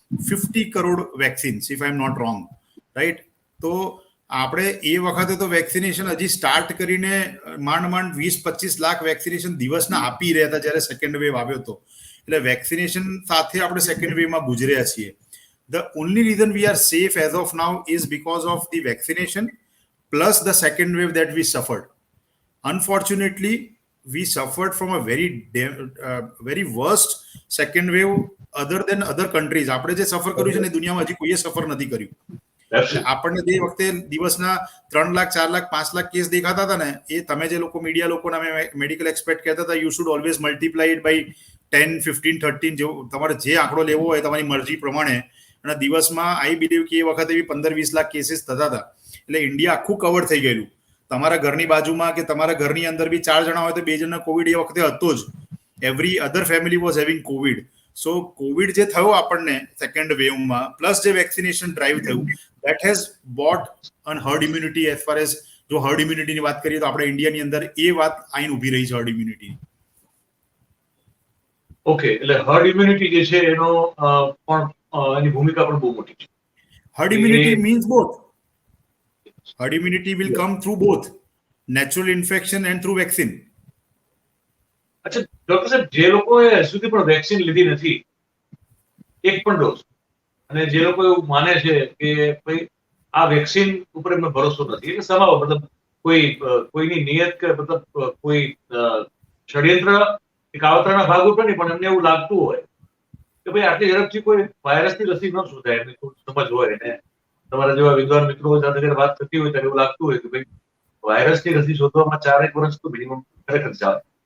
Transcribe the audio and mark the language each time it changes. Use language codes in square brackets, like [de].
[gu] 50 crore vaccines [en] If I am not wrong, right? [gu] તો આપણે એ વખતે તો વેક્સિનેશન હજી સ્ટાર્ટ કરીને માંડ 20-25 લાખ વેક્સિનેશન દિવસના આપી રહ્યા હતા જ્યારે સેકન્ડ વેવ આવ્યો હતો. એટલે વેક્સિનેશન સાથે આપણે સેકન્ડ વેવમાં ગુજર્યા છીએ. [en] The only reason we are safe as of now is because of the vaccination plus the second wave that we suffered. Unfortunately, we suffered from a very worst second wave other than other countries. [gu] આપણે જે સફર કર્યું છે ને દુનિયામાં હજી કોઈએ સફર નથી કર્યું. આપણને તે વખતે દિવસના 3 લાખ 4 લાખ 5 લાખ કેસ દેખાતા હતા ને, એ તમે જે લોકો મીડિયા લોકોના મેડિકલ એક્સપર્ટ કહેતા હતા [en] you should always multiply it by 10, 15, 13 [gu] જો તમારે જે આંકડો લેવો હોય તમારી મરજી પ્રમાણે. અને દિવસમાં [en] I believe [gu] કે એ વખતે બી 15-20 લાખ કેસીસ થતા હતા. એટલે ઇન્ડિયા આખું કવર થઈ ગયેલું. તમારા ઘરની બાજુમાં કે તમારા ઘરની અંદર બી 4 જણા હોય તો 2 જણને કોવિડ એ વખતે હતો જ. [en] Every other family was having covid. [gu] So Covid જે થયો આપણને સેકન્ડ વેવમાં પ્લસ જે વેક્સિનેશન ડ્રાઈવ થયું [en] That has bought an herd immunity. As far as [gu] જો હર્ડ ઇમ્યુનિટીની વાત કરીએ તો આપણે ઇન્ડિયાની અંદર એ વાત આઈને ઉભી રહી છે હર્ડ ઇમ્યુનિટી. ઓકે, એટલે હર્ડ ઇમ્યુનિટી જે છે એનો પણ એની ભૂમિકા પણ બહુ મોટી છે. Hard immunity means both. [en] Herd immunity will come through both natural infection and through vaccine. [gu] અચ્છા ડોક્ટર સાહેબ, જે લોકોએ સુધી પણ વેક્સિન લીધી નથી એક પણ ડોઝ, અને જે લોકો એવું માને છે કે ભાઈ આ વેક્સિન ઉપર એમને ભરોસો નથી, એટલે સમાવ મતલબ કોઈની નિયત કે મતલબ કોઈ ષડયંત્ર કે કાવતરાના ભાગરૂપે નહીં, પણ એમને એવું લાગતું હોય કે ભાઈ આટલી ઝડપથી કોઈ વાયરસની રસી ન શોધાય, એમને થોડું સમજ હોય ને તમારા જેવા વિદ્વાન મિત્રો સાથે જયારે વાત થતી હોય ત્યારે એવું લાગતું હોય કે ભાઈ વાયરસની રસી શોધવામાં 4 વર્ષ તો મિનિમમ ખરેખર ચાલે.